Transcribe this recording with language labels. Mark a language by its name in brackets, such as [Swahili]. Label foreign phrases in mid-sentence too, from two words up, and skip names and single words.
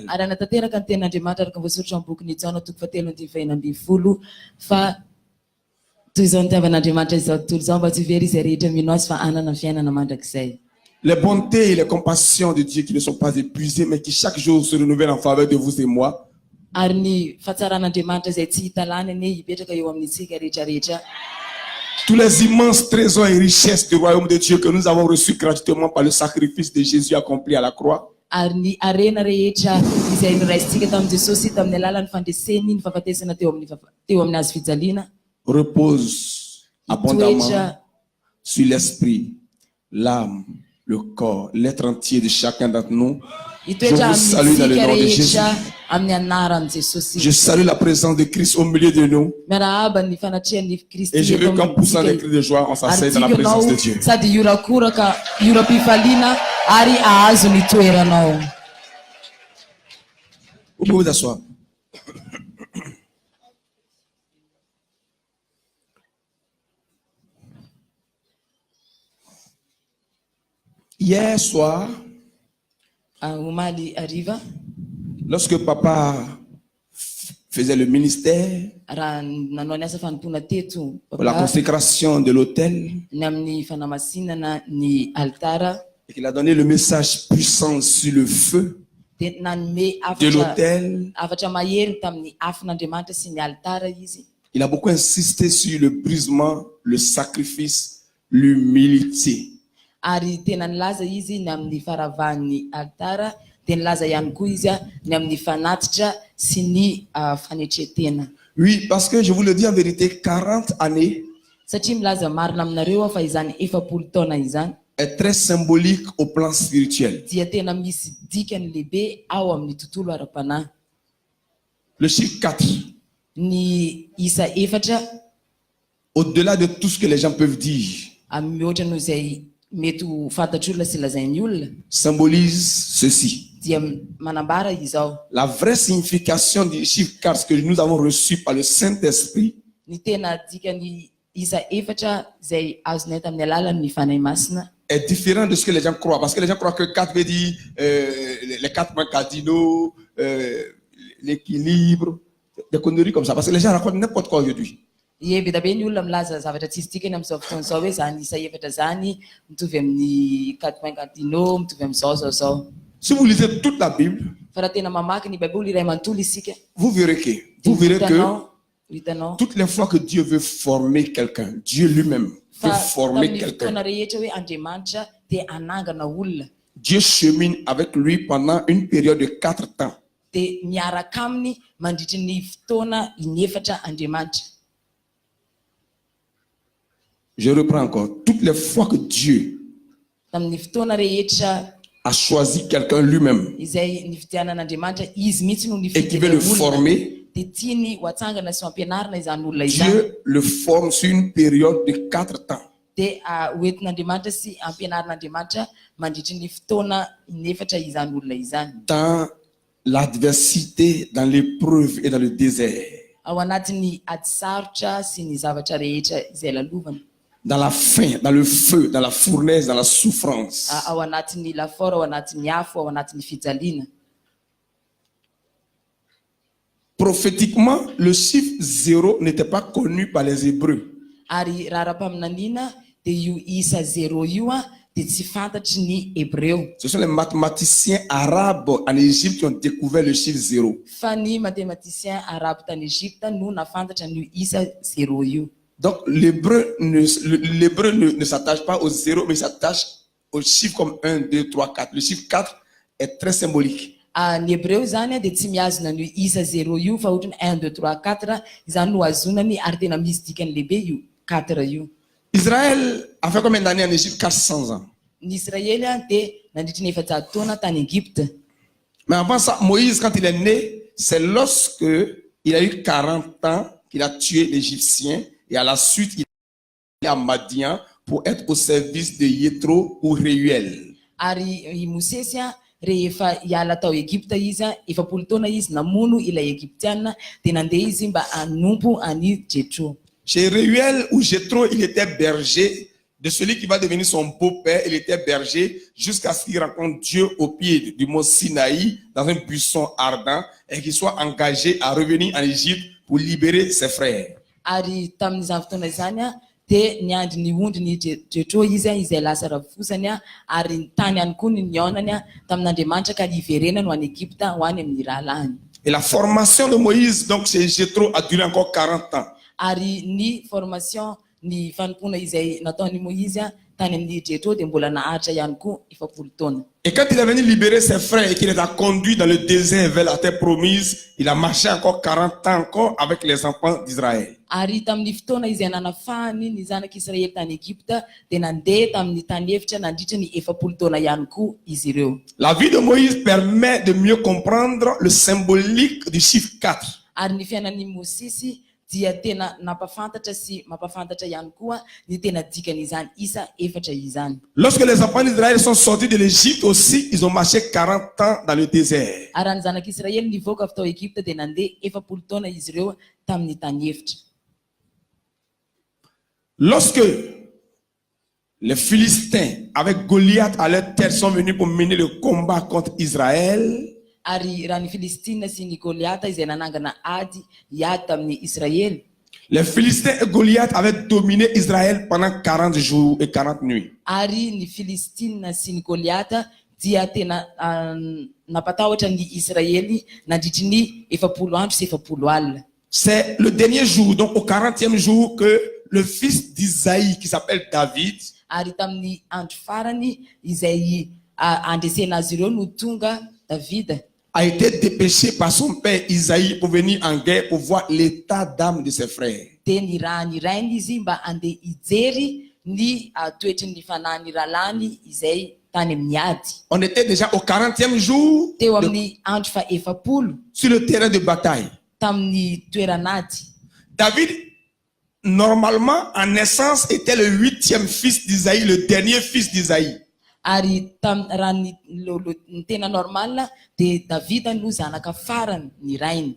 [Malagasy] Ary anatanteraka ny tenin'Andriamanitra araka voasoratra amin'ny boky ny Jaona toko 7:20 fa toy izao ny tiavan'Andriamanitra izao tontolo izao mba tsy very izay rehetra mino azy fa hanana ny fiainana mandrakizay. [French] Les bontés et les compassions de Dieu qui ne sont pas épuisées mais qui chaque jour se renouvellent en faveur de vous et moi. [Malagasy] Ary ny fahatsaran'Andriamanitra izay tsy hita laniny hipetraka eo amintsika rehetrarehetra. [French] Tous les immenses trésors et richesses du royaume de Dieu que nous avons reçus gratuitement par le sacrifice de Jésus accompli à la croix. [Malagasy] Ary ny arena rehetra izay niraisitsika tamin'i Jesosy tamin'ny alalan'ny fandreseny ny fahafatesana teo amin'ny azo fijaliana. [French] Repose abondamment [Malagasy] Toetra [French] sur l'esprit, l'âme, le corps, l'être entier de chacun d'entre nous. Je [Malagasy] Itoetra [French] vous salue dans le [Malagasy] amintsika [French] nom de Jésus. [Malagasy] rehetra amin'ny anaran'i Jesosy. [French] Je salue la présence de Christ au milieu de nous. [Malagasy] Miarahaba ny fanatrihan'ny Kristy [French] Et je veux [Malagasy] eto [French] qu'en poussant des [Malagasy] amintsika. [French] cris de joie, on [Malagasy] Ary [French] s'asseye dans la [Malagasy] tianao [French] présence de Dieu. [Malagasy] sady iorakoraka ioram-pifaliana ary ahazo ny toeranao. [French] Vous pouvez vous asseoir. Hier soir, [Malagasy] Omaly hariva [French] lorsque papa faisait le ministère [Malagasy] raha nanao ny asa fanompona teto [French] pour la [Malagasy] papa [French] consécration de l'autel [Malagasy] ny amin'ny fanamasinana ny altara [French] et qu'il a donné le message puissant sur le feu [Malagasy] dia nanome [French] de l'autel, [Malagasy] afatra mahery tamin'ny afin'Andriamanitra sy ny altara izy. [French] il a beaucoup insisté sur le brisement, le sacrifice, l'humilité. [Malagasy] Ary tena nilaza izy ny amin'ny faravahan'ny altara dia nilaza ihany koa izy ny amin'ny fanatitra sy ny fanetretena. [French] Oui, parce que je vous le dis en vérité, 40 années [Malagasy] Satria milaza marina aminareo fa izany 40 taona izany [French] est très symbolique au plan spirituel. [Malagasy] dia tena misy dikany lehibe ao amin'ny tontolo ara-panahy. [French] Le chiffre 4, [Malagasy] Ny isa 4 [French] au-delà de tout ce que les gens peuvent dire, [Malagasy] mihoatra noho izay mety ho fantatr'olona sy lazain'ny olona [French] symbolise ceci. [Malagasy] dia manambara izao. [French] La vraie signification du chiffre 4 que nous avons reçu par le Saint-Esprit, [Malagasy] Ny tena dikany isa 4 izay azonay tamin'ny alalan'ny fanahy masina [French] est différent de ce que les gens croient. Parce que les gens croient que 4 veut dire les 4 points cardinaux, l'équilibre, des conneries comme ça. Parce que les gens racontent n'importe quoi aujourd'hui. [Malagasy] Beda be ny olona milaza zavatra tsisy dikany amin'izao fotoana izao hoe zany isa 4 zany mitovy amin'ny 4 [French] points cardinaux [Malagasy] mitovy amin'izao. [French] Si vous lisez toute la Bible, [Malagasy] Fa raha tena mamaky ny baiboly iray manontolo isika [French] vous verrez que [Malagasy] hitanao [French] toutes les fois que Dieu veut former quelqu'un, Dieu lui-même veut [Malagasy] fa [French] former [Malagasy] tamin'ny [French] quelqu'un. [Malagasy] fotoana rehetra hoe Andriamanitra dia anangana olona [French] Dieu chemine avec lui pendant une période de 4 temps. [Malagasy] dia miaraka aminy mandritry ny fotoana inefatra Andriamanitra. [French] Je reprends encore. Toutes les fois que Dieu [Malagasy] Tamin'ny fotoana rehetra [French] a choisi quelqu'un lui-même [Malagasy] izay nividianan'Andriamanitra izy mihitsy no [French] et qui veut le former, [Malagasy] dia tiany ho atsangana sy ho ampianarina izany olona izany [French] Dieu le forme sur une période de 4 temps. [Malagasy] dia hoentin'Andriamanitra sy ampianarin'Andriamanitra mandritry ny fotoana inefatra izany olona izany. [French] Dans l'adversité, dans l'épreuve et dans le désert. [Malagasy] Ao anatin'ny ady sarotra sy ny zavatra rehetra izay lalovana. [French] Dans la faim, dans le feu, dans la fournaise, dans la souffrance. [Malagasy] Ao anatin'ny lafora, ao anatin'ny afo, ao anatin'ny fijaliana. [French] Prophétiquement, le chiffre 0 n'était pas connu par les Hébreux. [Malagasy] Ary raha ara-paminaniana dia io isa 0 io dia tsy fantatry ny Hébreo. [French] Ce sont les mathématiciens arabes en Égypte qui ont découvert le chiffre 0. [Malagasy] Fa ny [French] mathématicien arabe [Malagasy] tany Égypte no nafantatra n'io isa 0 io. [French] Donc l'hébreu ne s'attache pas au 0, mais s'attache au chiffre comme 1, 2, 3, 4. Le chiffre 4 est très symbolique. [Malagasy] Ny Hébreo zany dia tsy miazona n'io isa 0 io fa ohatrany 1, 2, 3, 4 izany no azonany ary tena misy dikany lehibe io 4 io. [French] Israël a fait combien d'années en Égypte? 400 ans. [Malagasy] Ny Israely dia nandritry ny 400 taona tany Égypte. [French] Mais avant ça, Moïse, quand il est né, c'est lorsque il a eu 40 ans qu'il a tué l'Égyptien et à la suite, il est à Madian pour être au service de Yéthro ou Réuel. [Malagasy] Ary i Mosesy rehefa hiala tao Egypte izy 40 taona izy namono ilay Egyptiana dia nandeha izy mba hanompo any Jetro. [French] Chez Réuel ou Jéthro, il était berger de celui qui va devenir son beau-père. Il était berger jusqu'à ce qu'il rencontre Dieu au pied du mont Sinaï dans un buisson ardent et qu'il soit engagé à revenir en Égypte pour libérer ses frères. [Malagasy] Ary tamin'izany fotoana izany dia niandry ny ondry ny Jetro izy izay lasa ravosany ary ny tany ihany koa ny niaonany tamin'Andriamanitra ka hiverenany ho any Egypte ho any amin'ny rahalahiny. [French] Et la formation de Moïse donc chez Jéthro a duré encore 40 ans. [Malagasy] Ary ny formation ny fanompoana izay nataon'ny Moïse tany amin'ny Jetro dia mbola naharitra ihany koa 7 taona. [French] Et quand il est venu libérer ses frères et qu'il les a conduits dans le désert vers la terre promise, il a marché encore 40 ans encore avec les enfants d'Israël. [Malagasy] Ary tamin'ny fotoana izay nanafahany ny zanak'Israely tany Egypta dia nandeha tamin'ny tany efitra nandritra ny 7 taona ihany koa izy ireo. [French] La vie de Moïse permet de mieux comprendre le symbolique du chiffre 4. [Malagasy] Ary ny fiainan'i Mosisy dia tena nampafantatra sy mampafantatra ihany koa ny tena dikan'izany isa 4 izany. [French] Lorsque les enfants d'Israël sont sortis de l'Égypte aussi, ils ont marché 40 ans dans le désert. [Malagasy] Ary ny zanak'Israely nivoaka avy tao Egypta dia nandeha 7 taona izy ireo tamin'ny tany efitra. [French] Lorsque les Philistins avec Goliath à leur tête sont venus pour mener le combat contre Israël, [Malagasy] Ary raha ny Filistina sy ny Goliata izay nanangana ady hiady tamin'ny Israely. [French] les Philistins et Goliath avaient dominé Israël pendant 40 jours et 40 nuits. [Malagasy] Ary ny Filistina sy ny Goliata dia tena napatahotra ny Israely nandritry ny 70 andro sy 70 alina. [French] C'est le dernier jour, donc au 40e jour, que le fils d'Isaïe, qui s'appelle David, [Malagasy] Ary tamin'ny andro farany izay andresena azy ireo no tonga David [French] a été dépêché par son père Isaïe pour venir en guerre pour voir l'état d'âme de ses frères. [Malagasy] dia nirahany rainy izy mba andeha hijery ny toetry ny fanahy ny ralany izay tany amin'ny ady. [French] On était déjà au 40e jour [Malagasy] Teo amin'ny andro fa 70 [French] sur le terrain de bataille. [Malagasy] tamin'ny toeran'ady. [French] David, normalement, en naissance, était le 8e fils d'Isaïe, le dernier fils d'Isaïe. [Malagasy] Ary raha ny tena normal dia Davida no zanaka farany ny rainy.